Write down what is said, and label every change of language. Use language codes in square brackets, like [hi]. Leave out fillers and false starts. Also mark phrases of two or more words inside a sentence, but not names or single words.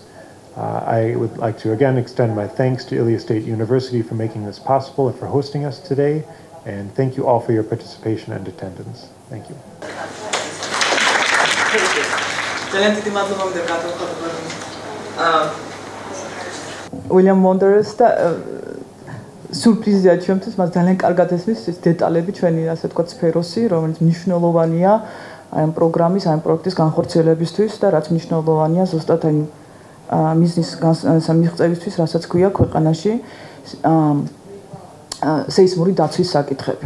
[en] I would like to again extend my thanks to Ilia State University for making this possible and for hosting us today. And thank you all for your participation and attendance. Thank you. [ka] William Wonders სურპრიზია ჩემთვის, მას ძალიან კარგად ესმის ეს დეტალები ჩვენი, ასე ვთქვათ, სფეროსი, რომელიც მნიშვნელოვანია აი ამ პროგრამის, აი ამ პროექტის განხორციელებისთვის და რაც მნიშვნელოვანია ზუსტად აი მიზნის მიღწევისთვის, რასაც ქვია ქვეყანაში სეისმური დაცვის საკითხები.